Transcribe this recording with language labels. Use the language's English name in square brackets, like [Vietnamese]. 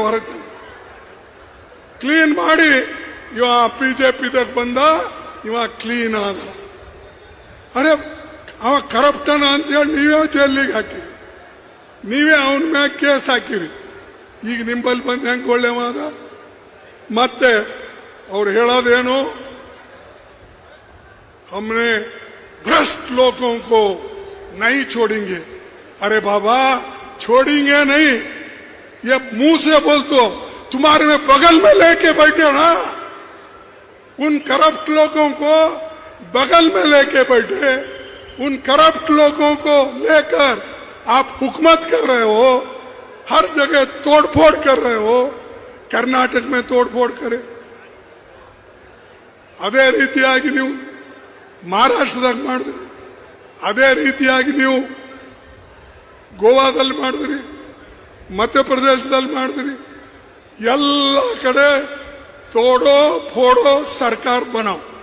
[Kannada] ಹೊರಗೆ ಕ್ಲೀನ್ ಮಾಡಿ ಇವ ಬಿಜೆಪಿದಾಗ ಬಂದ, ಇವ ಕ್ಲೀನ್ ಆದ. ಅರೆ ಅವ ಕರಪ್ಟನ ಅಂತೇಳಿ ನೀವೇ ಜೈಲಿಗೆ ಹಾಕಿರಿ, ನೀವೇ ಅವನ ಮ್ಯಾಗ ಕೇಸ್ ಹಾಕಿರಿ. ಈಗ ನಿಂಬಲ್ಲಿ ಬಂದು ಹೆಂಗೆ ಒಳ್ಳೆ ಮಾದ. ಮತ್ತೆ ಅವ್ರು ಹೇಳೋದೇನು, [Hindi] हमने भ्रष्ट लोगों को नहीं छोड़ेंगे. अरे बाबा छोड़ेंगे नहीं, ये मुंह से बोल तो तुम्हारे में बगल में लेके बैठे ना, उन करप्ट लोगों को बगल में लेके बैठे, उन करप्ट लोगों को लेकर आप हुकूमत कर रहे हो, हर जगह तोड़फोड़ कर रहे हो. कर्नाटक में तोड़फोड़ करे, [Kannada] ಅದೇ ರೀತಿಯಾಗಿ ನೀವು ಮಹಾರಾಷ್ಟ್ರದಾಗ ಮಾಡಿದ್ರಿ, ಅದೇ ರೀತಿಯಾಗಿ ನೀವು ಗೋವಾದಲ್ಲಿ ಮಾಡಿದ್ರಿ, ಮಧ್ಯಪ್ರದೇಶದಲ್ಲಿ ಮಾಡಿದ್ರಿ. ಎಲ್ಲ ಕಡೆ ತೋಡೋ ಫೋಡೋ ಸರ್ಕಾರ ಬನಾವ್.